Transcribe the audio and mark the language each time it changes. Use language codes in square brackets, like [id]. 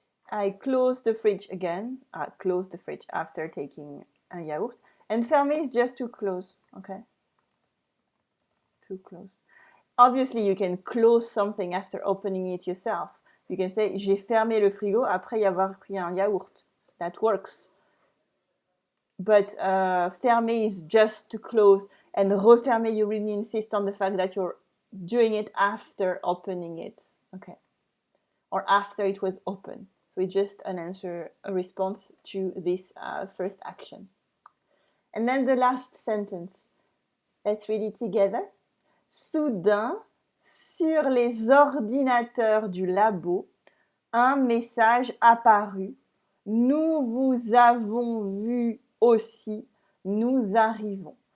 [en] I closed the fridge again. I closed the fridge after taking a yaourt. And fermer is just to close, okay? To close. Obviously, you can close something after opening it yourself. You can say, [fr] j'ai fermé le frigo après y avoir pris un yaourt. [en] That works. But fermer is just to close, and refermer, you really insist on the fact that you're doing it after opening it, okay? Or after it was open. So it's just an answer, a response to this first action. And then the last sentence. Let's read it together. [fr] Soudain, sur les ordinateurs du labo, un message apparut. Nous vous avons vu aussi, nous arrivons.